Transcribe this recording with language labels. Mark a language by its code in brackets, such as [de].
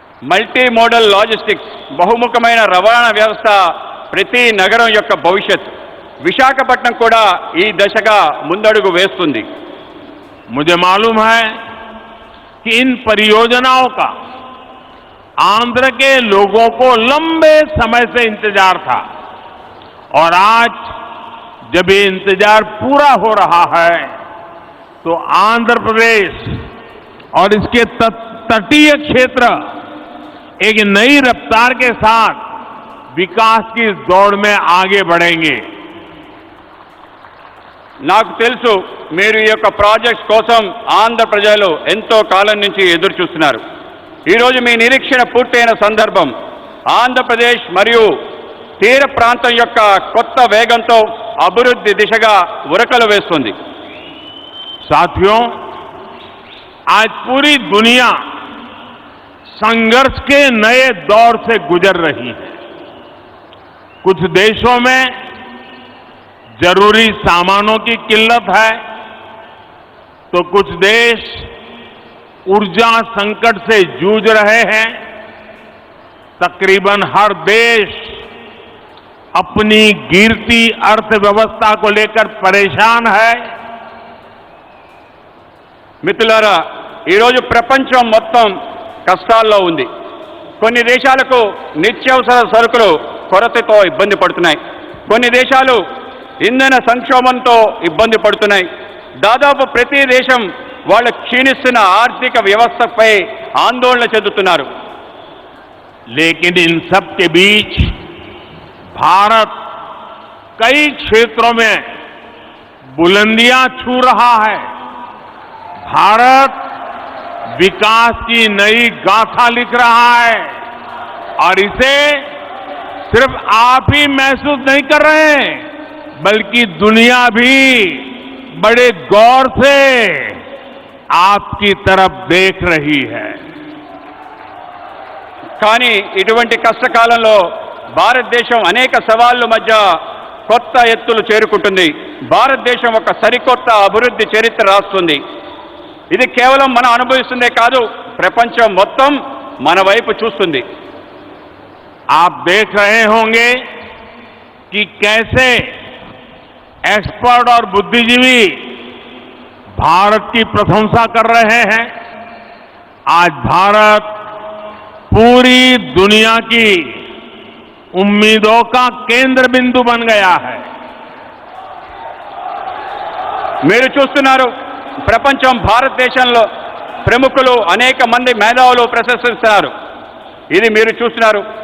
[te] Multi modal logistics బహుముఖమైన రవాణా వ్యవస్థ ప్రతి నగరం యొక్క భవిష్యత్. విశాఖపట్నం కూడా ఈ దశగా ముందడుగు వేస్తుంది. [hi] मुझे मालूम है कि इन परियोजनाओं का आंध्र के लोगों को लंबे समय से इंतजार था और आज जब ये इंतजार पूरा हो रहा है तो आंध्र प्रदेश और इसके तटीय क्षेत्र एक नई रफ्तार के साथ विकास की इस दौड़ में आगे बढ़ेंगे। [te] నాకు తెలుసు మీరు ఈ యొక్క ప్రాజెక్ట్స్ కోసం ఆంధ్ర ప్రజలు ఎంతో కాలం నుంచి ఎదురు చూస్తున్నారు. ఈరోజు మీ నిరీక్షణ పూర్తయిన సందర్భం ఆంధ్రప్రదేశ్ మరియు తీర ప్రాంతం యొక్క కొత్త వేగంతో అభివృద్ధి దిశగా ఉరకలు వేస్తుంది. [hi] साथियों, आज पूरी दुनिया संघर्ष के नए दौर से गुजर रही है। कुछ देशों में जरूरी सामानों की किल्लत है तो कुछ देश ऊर्जा संकट से जूझ रहे हैं। तकरीबन हर देश अपनी गिरती अर्थव्यवस्था को लेकर परेशान है। [te] మిత్రులారా, ఈరోజు ప్రపంచం మొత్తం కష్టాల్లో ఉంది. కొన్ని దేశాలకు నిత్యావసర సరుకులు కొరతతో ఇబ్బంది పడుతున్నాయి. కొన్ని దేశాలు ఇంధన సంక్షోభంతో ఇబ్బంది పడుతున్నాయి. దాదాపు ప్రతి దేశం వాళ్ళ క్షీణిస్తున్న ఆర్థిక వ్యవస్థపై ఆందోళన చెందుతున్నారు. [hi] लेकिन इन सब के बीच भारत कई क्षेत्रों में बुलंदियां छू रहा है। भारत विकास की नई गाथा लिख रहा है और इसे सिर्फ आप ही महसूस नहीं कर रहे हैं बल्कि दुनिया भी बड़े गौर से आपकी तरफ देख रही है। [te] కానీ ఇటువంటి కష్టకాలంలో భారతదేశం అనేక సవాళ్ల మధ్య కొత్త ఎత్తులు చేరుకుంటుంది. భారతదేశం ఒక సరికొత్త అభివృద్ధి చరిత్ర రాస్తుంది. ఇది కేవలం మనం అనుభవిస్తుందే కాదు, ప్రపంచం మొత్తం మన వైపు చూస్తుంది. [hi] आप देख रहे होंगे कि कैसे एक्सपर्ट और बुद्धिजीवी भारत की प्रशंसा कर रहे हैं। आज भारत पूरी दुनिया की उम्मीदों का केंद्र बिंदु बन गया है। [te] మీరు చూస్తున్నారు, ప్రపంచం భారతదేశంలో ప్రముఖులు అనేక మంది మేధావులు ప్రశంసిస్తున్నారు. ఇది మీరు చూస్తున్నారు.